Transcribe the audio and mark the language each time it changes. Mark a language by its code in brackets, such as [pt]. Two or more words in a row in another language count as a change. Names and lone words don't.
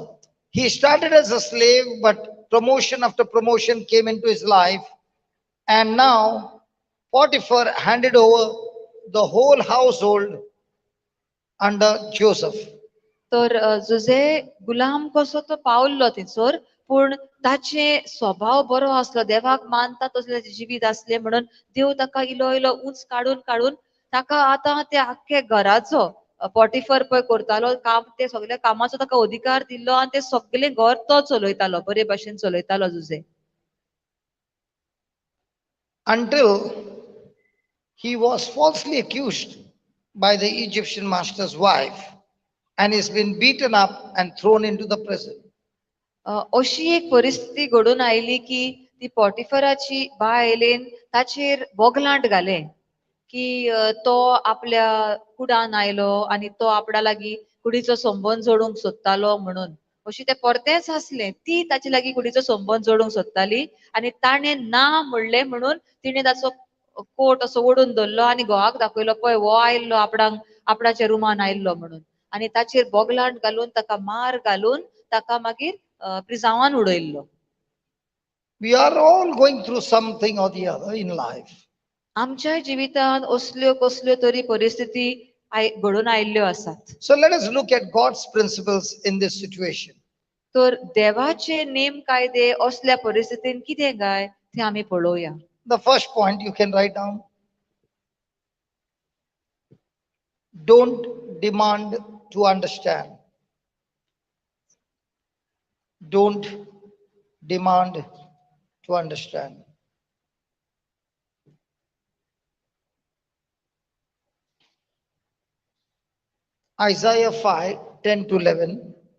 [en] He started as a slave, but promotion after promotion came into his life. And now Potiphar handed over the whole household under Joseph. [kok] तर जुजे गुलाम कसो तो पावल्लो थंयसर, पूण ताचे स्वभाव बरो आसलो, देवाक मानता तसले जिवीत असले म्हणून देव ताका इलो इलो उंच काडून काडून ताका आतां त्या आख्खे घराचो पॉटिफर पळय करतालो काम, ते सगळ्या कामाचो ताका अधिकार दिल्लो आनी ते सगळे घर तो चलयतालो, बरे भाशेन चलयतालो जुजे. [en] Until he was falsely accused by the Egyptian master's wife and is been beaten up and thrown into the prison. [kok] अशी एक परिस्थिती घडून आयली की ती पॉटिफराची बायलेन ताचेर बोगलांट घाले की तो आपल्या कुडान आयलो आणि तो आपणा लागीं कुडीचो संबंद जोडूंक सोदतालो म्हणून. अशी ते परतेंच आसलें, ती ताचे लागीं कुडीचो संबंद जोडूंक सोदताली आनी ताणें ना म्हणलें म्हणून तिणें ताचो कोट असो ओडून धरलो आनी घोवाक दाखयलो, पळय हो आयल्लो आपणाच्या रुमान आयल्लो म्हणून. आनी ताचेर बोगलांट घालून ताका मार घालून ताका मागीर प्रिजावान उडयल्लो. [en] We are all going through something or the other in life. [kok] आमच्या जिवितांत असल्यो कसल्यो तरी परिस्थिती घडून आयल्ल्यो आसात. [en] So let us look at God's principles in this situation. [kok] तर देवाचे नेम कायदे असल्या परिस्थितीन कितें काय ते आमी पळोवया. [en] The first point you can write down: don't demand to understand. Don't demand to understand. Isaiah 5:10-11.